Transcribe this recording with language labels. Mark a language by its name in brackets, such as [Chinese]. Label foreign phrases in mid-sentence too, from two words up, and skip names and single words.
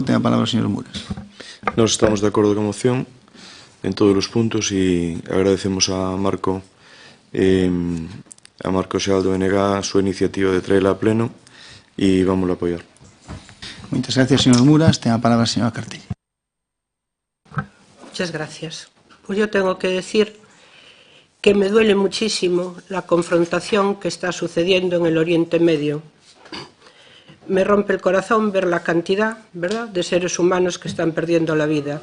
[Galician] Ten a palabra o señor Muras. Nós estamos de acordo con a moción en todos os puntos e agradecemos a Marco Xal do BNG a súa iniciativa de traela a pleno e vamos a apoiar. Moitas gracias, señor Muras. Ten a palabra a señora Cartella. [Spanish] Muchas gracias. Pues yo tengo que decir que me duele muchísimo la confrontación que está sucediendo en el Oriente Medio. Me rompe el corazón ver la cantidad, ¿verdad?, de seres humanos que están perdiendo la vida.